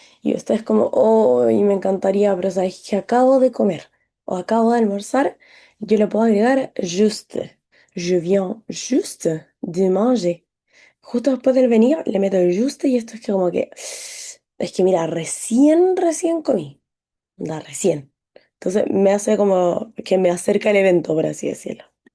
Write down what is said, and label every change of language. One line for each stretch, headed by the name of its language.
Spanish: Y usted es como, oh, y me encantaría, pero sabes que acabo de comer o acabo de almorzar, yo le puedo agregar juste.
French: Je viens juste de manger.
Spanish: Justo después del venir le meto el juste y esto es que como que, es que mira, recién comí, da recién. Entonces me hace como que me acerca el evento, por así decirlo.